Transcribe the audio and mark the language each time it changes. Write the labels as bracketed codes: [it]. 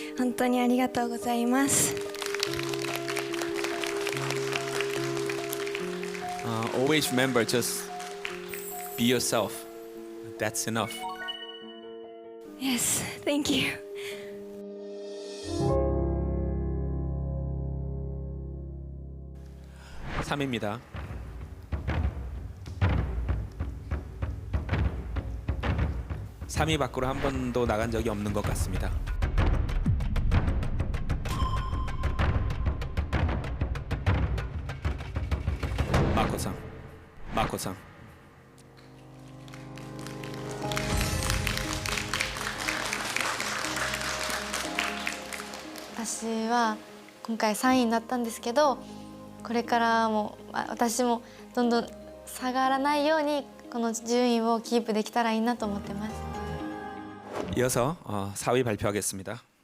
[ja] 本当にありがとうございます。 [en] Always remember, just be yourself. That's enough. Yes, thank you. [ko] (3위입니다) (3위) 밖으로 한 번도 나간 적이 없는 것 같습니다. 마코상, 마코상. [ja] 私は今回3位になったんですけどこれからも私もどんどん下がらないようにこの順位をキープできたらいいなと思ってます。 [ko] 이어서 4위 발표하겠습니다.